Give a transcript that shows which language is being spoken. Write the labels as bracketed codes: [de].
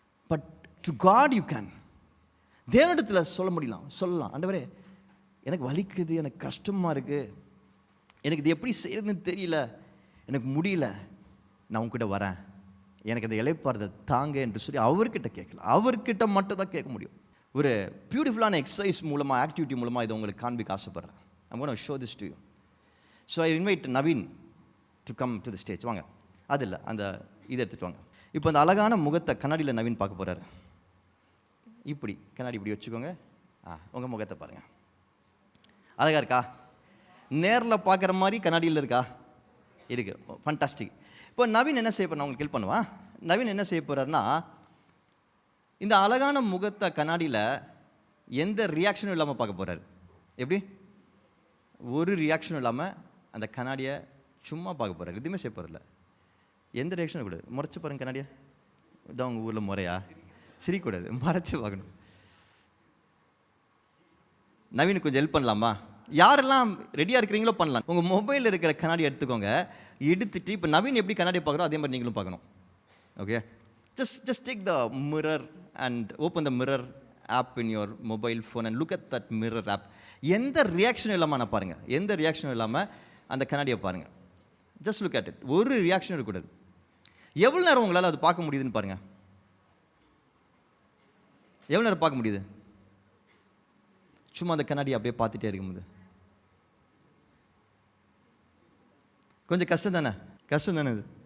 [en] But to God you can. [ta] தேவனிடத்தில் சொல்ல சொல்லலாம், ஆண்டவரே எனக்கு வலிக்குது, எனக்கு கஷ்டமாக இருக்குது, எனக்கு இது எப்படி செய்யறதுன்னு தெரியல, எனக்கு முடியல, நான் உங்ககிட்ட வரேன், எனக்கு அந்த இளைப்பாறுதல் தாங்க என்று சொல்லி அவர்கிட்ட கேட்கலாம். அவர்கிட்ட மட்டும் தான் கேட்க முடியும். ஒரு பியூட்டிஃபுல்லான எக்ஸசைஸ் மூலமாக, ஆக்டிவிட்டி மூலமாக இதை உங்களுக்கு காண்பிக்க ஆசைப்பட்றேன். [en] I'm going to show this to you. So I invite Naveen to come to the stage. [ta] வாங்க. அது இல்லை, அந்த இதை எடுத்துகிட்டு வாங்க. இப்போ அந்த அழகான முகத்தை கண்ணாடியில் நவீன் பார்க்க போகிறாரு. இப்படி கண்ணாடி இப்படி வச்சுக்கோங்க. உங்கள் முகத்தை பாருங்கள். அழகாக இருக்கா? நேரில் பார்க்குற மாதிரி கண்ணாடியில் இருக்கா? இருக்குது. ஃபண்டாஸ்டிக். இப்போ நவீன் என்ன செய்ய போகிறேன், உங்களுக்கு ஹெல்ப் பண்ணுவான். நவீன் என்ன செய்ய போகிறாருன்னா, இந்த அழகான முகத்தை கண்ணாடியில் எந்த ரியாக்ஷனும் இல்லாமல் பார்க்க போகிறாரு. எப்படி? ஒரு ரியாக்ஷனும் இல்லாமல் அந்த கண்ணாடியை சும்மா பார்க்க போகிறாரு. எதுவுமே செய்ய போகிறதில்ல. எந்த ரியாக்ஷனும் கூட முறைச்சி பாருங்க கண்ணாடியை. இதான் உங்கள் ஊரில் முறையா? சிரிக்கூடாது, மறைச்சி பார்க்கணும். நவீன் கொஞ்சம் ஹெல்ப் பண்ணலாமா? யாரெல்லாம் ரெடியாக இருக்கிறீங்களோ பண்ணலாம். உங்கள் மொபைலில் இருக்கிற கண்ணாடி எடுத்துக்கோங்க. எடுத்துட்டு இப்போ நவீன் எப்படி கண்ணாடியை பார்க்குறோம் அதே மாதிரி நீங்களும் பார்க்கணும். [en] Okay, just take the mirror and open the mirror app in your mobile phone and look at that mirror app. [ta] எந்த ரியாக்ஷனும் இல்லாமல் நான் பாருங்கள், எந்த ரியாக்ஷனும் இல்லாமல் அந்த கண்ணாடியை பாருங்கள். [en] Just look at it. [ta] ஒரு ரியாக்ஷனும் இருக்கக்கூடாது. எவ்வளோ நேரம் உங்களால் அது பார்க்க முடியுதுன்னு பாருங்கள். எவ்வளோ நேரம் பார்க்க முடியுது? சும்மா அந்த கண்ணாடியை அப்படியே பார்த்துட்டே இருக்கும்போது கொஞ்சம் கஷ்டம் தானே? கஷ்டம் தானே இது?